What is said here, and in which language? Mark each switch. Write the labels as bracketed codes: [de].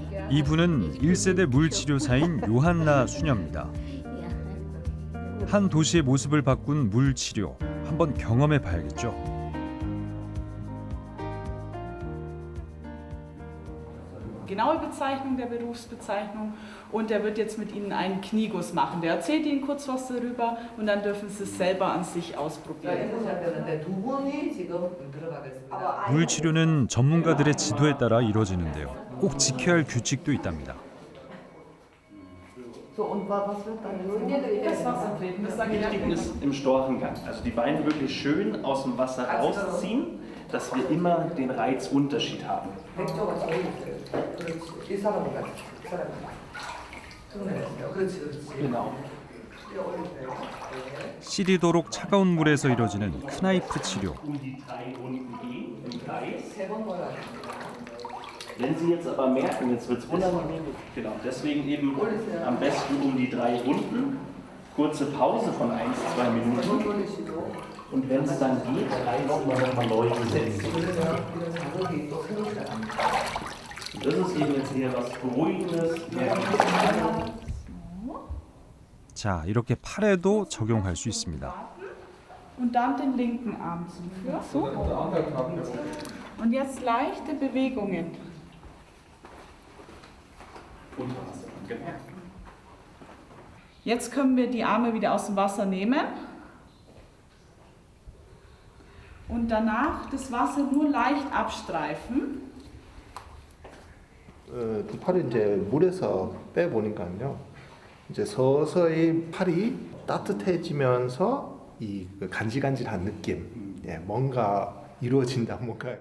[ko] 이분은 1세대 물치료사인 요한나 수녀입니다. 한 도시의 모습을 바꾼 물치료, 한번 경험해 봐야겠죠. [de] Genaue Bezeichnung der Berufsbezeichnung und er wird jetzt mit Ihnen einen Knieguss machen. Der erzählt Ihnen kurz was darüber und dann dürfen Sie es selber an sich ausprobieren. [ko] 물치료는 전문가들의 지도에 따라 이루어지는데요. 꼭 지켜야 할 규칙도 있답니다. [de] Das Wasser treten, das sage ich. Wichtig ist im Storchengang, also die Beine wirklich schön aus dem Wasser rausziehen, dass wir immer den Reizunterschied haben. Genau. [ko] 시리도록 차가운 물에서 이뤄지는 크나이프 치료. [de] Um die 3 Runden gehen im Kreis. Wenn Sie jetzt aber merken, jetzt wird es unangenehm, genau, deswegen eben am besten um die 3 Runden, kurze Pause von 1-2 Minuten und wenn es dann geht, einfach nochmal neu setzen. Das ist eben jetzt eher was Beruhigendes. [ko] 자, 이렇게 팔에도 적용할 수 있습니다. [de] Und dann den linken Arm zum Füßen. Und jetzt leichte Bewegungen. Jetzt können wir die Arme wieder aus dem Wasser nehmen und danach das Wasser nur leicht abstreifen. [ko] 두 팔을 이제 물에서 빼보니까요. 이제 서서히 팔이 따뜻해지면서 이 간질간질한 느낌, 뭔가 이루어진다, 뭔가.